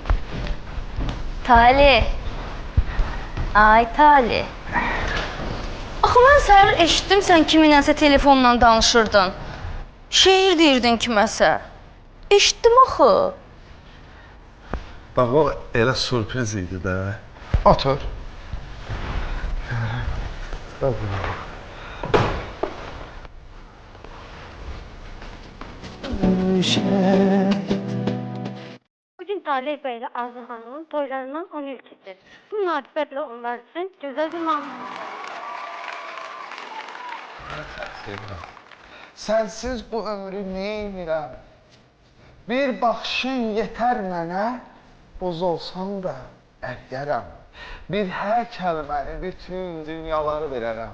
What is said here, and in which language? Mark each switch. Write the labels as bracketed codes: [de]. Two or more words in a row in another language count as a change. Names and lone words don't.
[az] Talih. Ay Talih. Axı mən səhər eşitdim sən kiminləsə telefonla danışırdın. Şeir deyirdin kiməsə. Eşitdim axı. Bax, o elə sürpriz idi də. Otur. [tr] Bugün Talih Bey ile Arzu Hanım'ın toylarından 10 ilkidir. Bu münasibetle onlar için güzel bir manzara. [az] Sənsiz bu ömrü neynirəm? Bir baxışın yetər mənə, boz olsam da əriyərəm. Bir hər kəlməni bütün dünyaları verərəm.